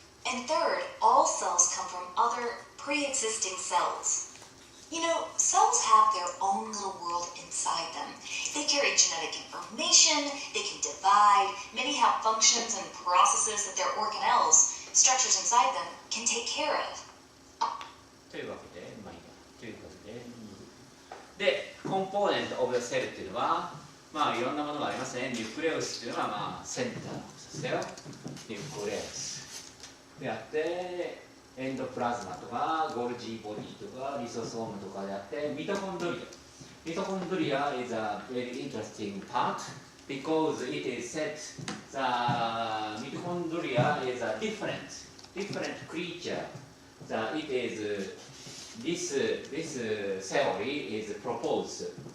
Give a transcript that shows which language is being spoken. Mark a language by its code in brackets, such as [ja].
[en] And third, all cells come from other pre-existing cells. You know, cells have their own little world inside them. They carry genetic information, they can divide, many have functions and processes that their organelles, structures inside them, can take care of. [ja] というわけで、まあいいや。ということで、コンポーネントオブセルっていうのは、まあいろんなものがありますね。ニュクレウスっていうのは、まあセンターですよ。ニュクレウス。であって、エンドプラズマとか、ゴルジーボディとか、リソソームとかであって、ミトコンドリア。 [en] ミトコンドリア is a very interesting part because it is said the mitochondria is a different creature. It is this theory is proposed.